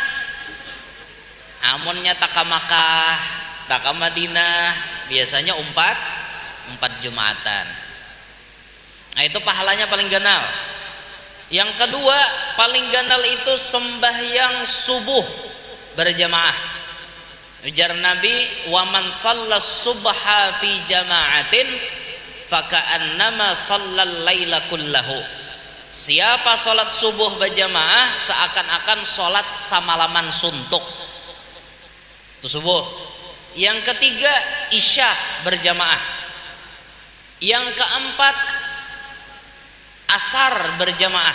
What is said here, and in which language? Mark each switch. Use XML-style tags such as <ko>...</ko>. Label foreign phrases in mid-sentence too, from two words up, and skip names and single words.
<bjn>Amunnya taka Makkah, taka Madinah biasanya empat jumatan. Nah itu pahalanya paling ganal. Yang kedua paling ganal itu sembahyang subuh berjamaah. Ujar Nabi,</bjn> <ar>ومن صلى الصبح في جماعة فكأنما صلى الليل كله.</ar> <bjn>Siapa salat subuh berjamaah seakan-akan salat samalaman suntuk. Itu subuh. Yang ketiga isya berjamaah. Yang keempat asar berjamaah.</bjn>